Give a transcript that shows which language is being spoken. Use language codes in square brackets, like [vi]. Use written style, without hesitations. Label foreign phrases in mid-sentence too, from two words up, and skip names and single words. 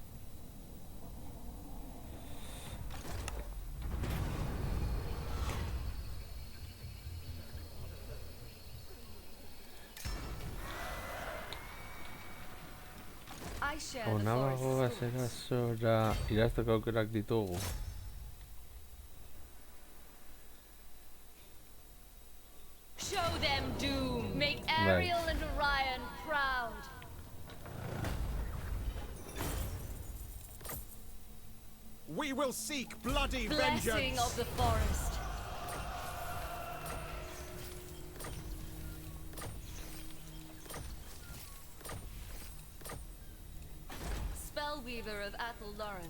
[eu] Ona bagoaz erasora irazteko aukerak ditugu. [en] Show them doom. Make Ariel and Orion proud. We will seek bloody Blessing vengeance. of the forest. Spellweaver of Athel Lauren.